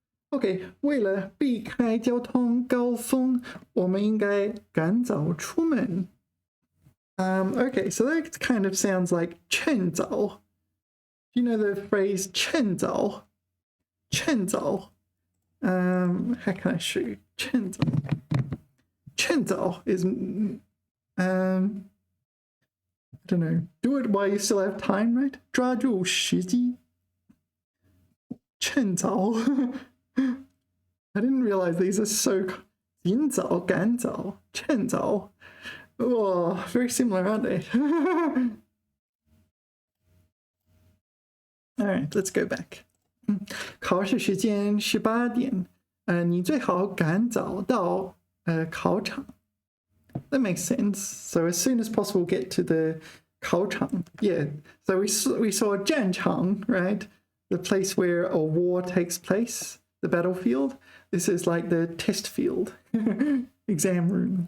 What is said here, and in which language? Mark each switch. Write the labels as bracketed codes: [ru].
[zh] OK， 为了避开交通高峰，我们应该赶早出门。 [en] Okay, so that kind of sounds like 趁早. Do you know the phrase 趁早? 趁早.How can I show you? 趁早. 趁早 is I don't know. Do it while you still have time, right? [zh] 抓住时机.趁早. [en] I didn't realize these are so 尽早赶早趁早. Oh, very similar, aren't they? All right, let's go back. [zh] 考试时间18点，你最好赶早到考场。 [en] That makes sense. So as soon as possible, get to the 考场. Yeah. So we saw 战场, right? The place where a war takes place, the battlefield. This is like the test field, exam room.